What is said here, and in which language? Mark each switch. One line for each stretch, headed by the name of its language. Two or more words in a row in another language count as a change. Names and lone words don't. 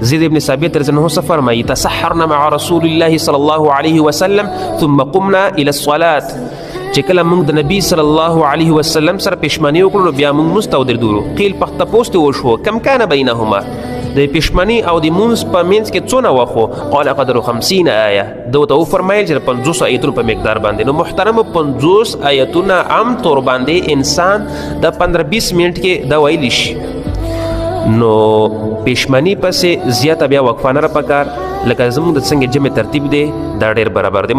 Pashto: زید ابن ثابت
Arabic: رضی الله عنه
Pashto: څه فرمایي
Arabic: تسحرنا مع رسول الله صلی الله علیه وسلم ثم قمنا الى الصلاة.
Pashto: چې کله موږ د نبی
Arabic: صلی الله علیه وسلم
Pashto: سره پېشمني وکړو بیا موږ مونځ ته ودرېدلو. قیل په تپوس ته وشو
Arabic: کم کان بینهما
Pashto: د پېشمني او د مونځ په منځ کې څونه وخت و؟
Arabic: قال قدر 50 آیه.
Pashto: ده ورته وفرمیل چې د 50 آیتونو په مقدار باندې. نو محترمو 50 آیتونه عام طور باندې انسان د 15-20 منټ کې دا ویلی شي. نو پېشمني پسې زیاته بیا وقفه نه پکار لکه زموږ د څنګه جمع ترتیب دی دا ډېر برابر دی.